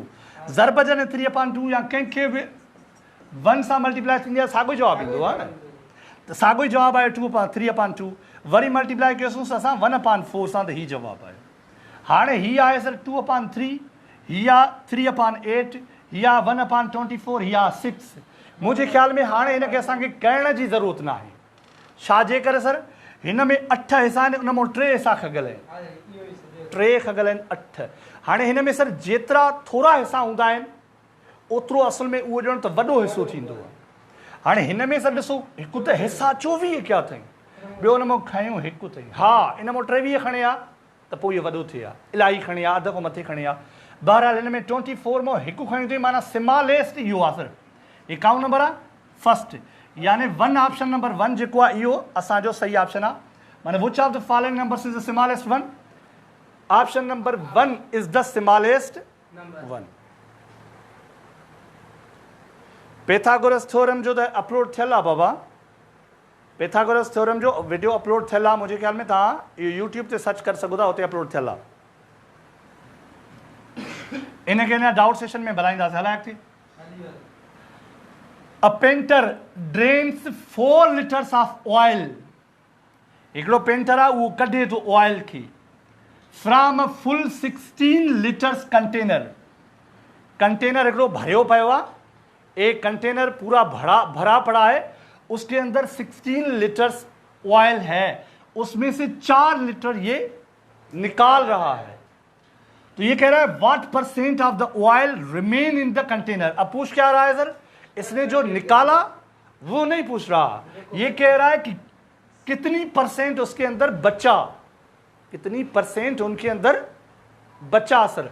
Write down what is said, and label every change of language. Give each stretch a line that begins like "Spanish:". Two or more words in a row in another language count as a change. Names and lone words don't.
Sindhi: ज़रब जॾहिं 3/2 या कंहिंखे बि 1 सां मल्टीप्लाई थींदी आहे साॻियो जवाबु ईंदो आहे न, त साॻियो ई जवाबु आयो 3/2। वरी मल्टीप्लाई कयोसीं असां 1/4 सां, त हीउ जवाबु आयो। हाणे हीअ आहे सर 2/3, हीअ आहे 3/8, या 1/24 या 6।
Urdu: مجھے خیال میں ہاں ان کے
Sindhi: असांखे करण जी ज़रूरत ना है। छाजे करे सर हिन में 8 हिस्सा आहिनि, उन मां 3 हिस्सा खगल आहिनि, 3 खगल आहिनि 8। हाणे हिन में सर जेतिरा थोरा हिस्सा हूंदा आहिनि ओतिरो असल में उहो ॼण त वॾो हिसो थींदो आहे। हाणे हिन में सर ॾिसो हिकु त हिस्सा 24 कया अथई, ॿियो हुन मां खयूं हिकु अथई, हा इन मां 23 खणे आ त पोइ इहो वॾो थिए हा, इलाही खणे आ, अध खां मथे खणे आ। बहरहाल हिन में 24 मां हिकु खयूं अथई, माना स्मॉलेस्ट इहो आहे सर। ये काउं नंबर आहे फर्स्ट, यानी 1 ऑप्शन नंबर 1 जेको आहे इहो असांजो सही ऑप्शन आहे।
English: माना which of the following numbers is the smallest one? Option number 1 is the smallest one.
Sindhi: पैथागोरस थ्योरम जो त अपलोड थियल आहे बाबा, पैथागोरस थ्योरम जो वीडियो अपलोड थियल आहे, मुंहिंजे ख्याल में तव्हां यूट्यूब ते सर्च करे सघो था, उते अपलोड थियल आहे। इनखे अञा
English: doubt session
Sindhi: में भराईंदासीं, हलाए थी।
English: A painter drains 4 liters of oil,
Sindhi: हिकिड़ो पेंटर आहे उहो कढे थो ऑयल खे
English: from a full 16 liters container.
Sindhi: कंटेनर हिकिड़ो भरियो पियो आहे,
Urdu: ایک کنٹینر پورا بھرا پڑا ہے، اس کے اندر 16 لیٹرز آئل ہے، اس میں سے 4 لیٹر یہ نکال رہا ہے. تو یہ کہہ رہا ہے
English: what % of the oil remain in the container.
Urdu: اب پوچھ کیا رہا ہے سر، اس نے جو نکالا وہ نہیں پوچھ رہا، یہ کہہ رہا ہے کہ کتنی % اس کے اندر بچا، کتنی % ان کے اندر بچا سر.